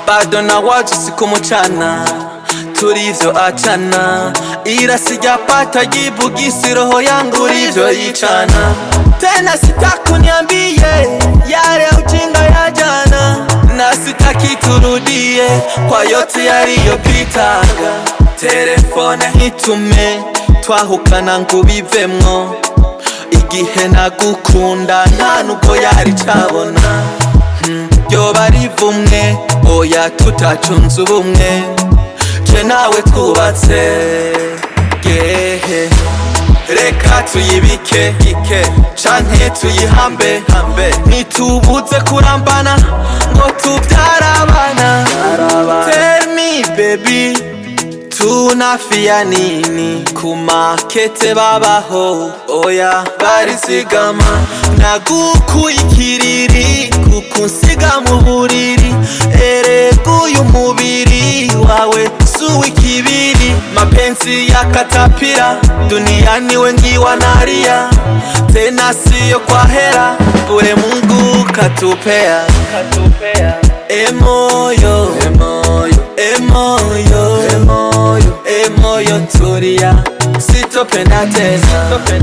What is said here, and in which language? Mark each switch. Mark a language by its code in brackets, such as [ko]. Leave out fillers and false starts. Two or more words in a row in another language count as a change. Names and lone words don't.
[sw] bado na waje siku mchana tulivyo achana, ila sijapata jibu gisi roho yangu livyo ichana. Tena sitakuniambie yale ujinga ya jana, na sitaki turudie kwa yote yaliyopitaga. [rn] Telefone hitume twahukana ngubivemwo, igihe nagukunda nta nubwo yari cabona. Ryoba rivumwe oya tutacunze ubumwe, je nawe twubatse gehe. Reka tuyibike canke tuyihambe, ntitubuze kurambana ngo tuvyara abana. [en] Tell me baby, [sw] tunafia nini? [rn] Kumakete babaho oya barizigama, nagukuye ikiriri kukunsiga mu buriri. Erega uyu mubiri wawe suwi kibiri, [sw] mapenzi ya katapira duniani wengi wanalia, tena siyo kwa hera, bure Mungu katupea. Emoyo, emoyo, emoyo, emoyo, emoyo tulia, sitopenda tena.